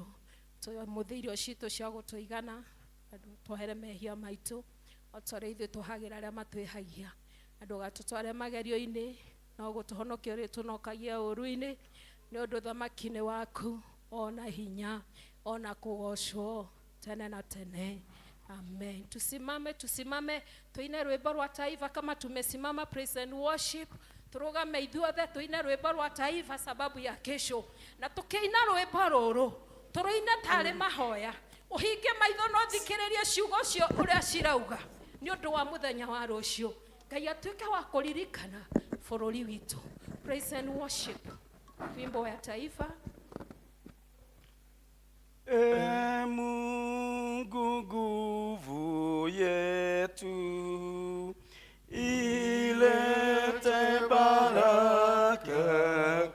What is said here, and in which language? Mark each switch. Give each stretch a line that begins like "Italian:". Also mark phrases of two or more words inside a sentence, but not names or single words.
Kikuyu: Tũmũthĩ irio citũ cia gũtũigana, twohere mehia maitũ, o ta ũrĩa ithuĩ tũhagĩra arĩa matwĩhagia. Na ndũgatũtware magerio-inĩ, no gũtũhonokia ũrĩa tũnokagia ũũru-inĩ, nĩ ũndũ ũthamaki-inĩ waku ona hinya ona kũgocwo tene na tene.
Swahili: Amen. Tusimame
Kikuyu: tuine rwĩmbo rwa
Swahili: taifa kama tumesimama
English: praise and worship.
Kikuyu: Turugame ithuothe tuine rwĩmbo rwa taifa
Swahili: sababu ya kesho.
Kikuyu: Na tukiina rwĩmbo rũrũ turuine tarĩ mahoya. Uhinge maitho no thikĩrĩrie ciugo cio ũrĩa cirauga nĩ ũndũ wa mũthenya wa rũciũ. Ngai atuĩke wa kũririkana bũrũri witũ.
English: Praise and worship.
Swahili: Wimbo ya taifa. Mungu nguvu yetu, ilete baraka